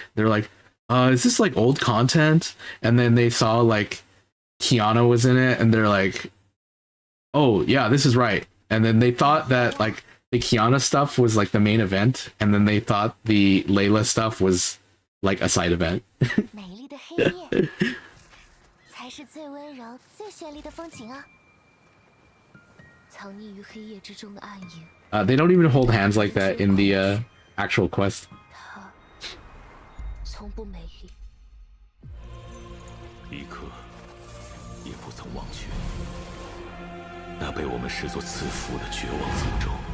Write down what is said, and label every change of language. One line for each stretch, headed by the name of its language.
English: They're like, is this like old content? And then they saw like Kiana was in it, and they're like, oh yeah, this is right. And then they thought that like the Kiana stuff was like the main event, and then they thought the Layla stuff was like a side event.
Chinese: 美丽的黑夜，才是最温柔、最绚丽的风景啊！藏匿于黑夜之中的暗影。
English: They don't even hold hands like that in the actual quest.
Chinese: 它从不美丽。一刻也不曾忘却那被我们视作赐福的绝望诅咒。